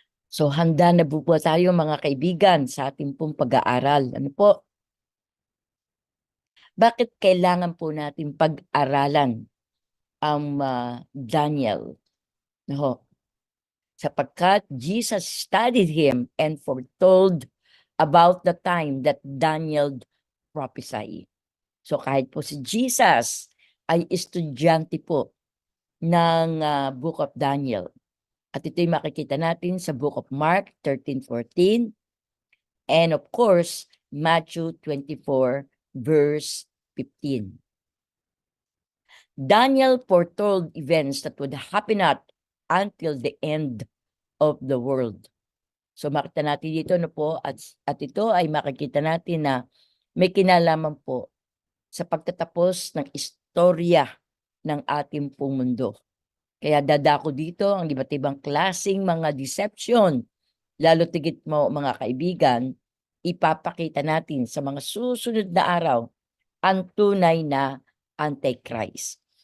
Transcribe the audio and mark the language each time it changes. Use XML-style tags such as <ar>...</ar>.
<tl>So handa na po tayo mga kaibigan sa ating pong pag-aaral. Ano po? Bakit kailangan po natin pag-aralan ang Daniel? No? Sapagkat</tl> <en>Jesus studied him and foretold about the time that Daniel prophesied.</en> <tl>So kahit po si Jesus ay estudyante po ng Book of Daniel. At ito'y makikita natin sa Book of Mark 13:14</tl> <en>and of course</en> <tl>Matthew 24 verse 15.</tl> <en>Daniel foretold events that would happen until the end of the world.</en> <tl>So makita natin dito at ito ay makikita natin na may kinalaman po sa pagtatapos ng istorya ng ating pong mundo. Kaya dadako dito ang iba't ibang klaseng mga deception, lalo tigit mo mga kaibigan, ipapakita natin sa mga susunod na araw ang tunay na Antichrist.</tl>